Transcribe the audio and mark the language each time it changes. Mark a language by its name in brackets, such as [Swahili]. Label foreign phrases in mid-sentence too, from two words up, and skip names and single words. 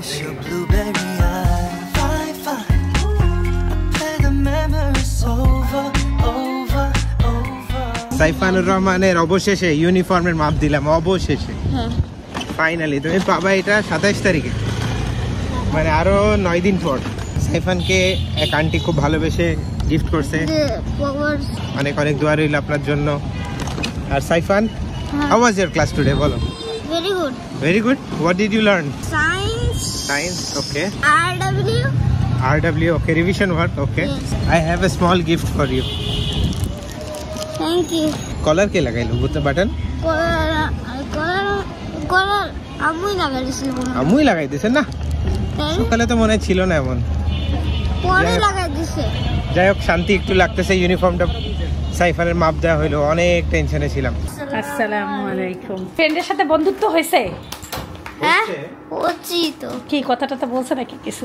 [Bangla] সাইফানুর রহমানের অবশেষে ইউনিফর্মের মাপ দিলাম, অবশেষে ফাইনালি। তুমি পাবা এটা 27 তারিখে, মানে আরো 9 দিন পর। সাইফানকে এক আন্টি খুব ভালোবেসে গিফট করছে, অনেক অনেক দোয়া রইল আপনার জন্য। আর সাইফান, [English] how was your class today? [Bangla] বলো। [English] Very good. Very good. What did you learn? Science. Okay. RW. Okay. Revision work. Okay. Yes. I have a small gift for you. Thank you. [Bangla] Collar কে লাগাইলো? Button? Collar. আমুই লাগাই দিসিল মনে. আমুই লাগাই দিসে না? সকালে তো মনে ছিল না এমন। পরে লাগাই দিছে। যাই হোক, শান্তি একটু লাগতেছে। ইউনিফর্মটা সাইফানের মাপ দেওয়া হলো, অনেক টেনশনে ছিলাম। [Arabic] السلام عليكم. [Bangla] ফ্রেন্ডের সাথে বন্ধুত্ব হয়েছে? হ্যাঁ, হচ্ছি তো। কি কথাটা তো বলছে নাকি কিছু?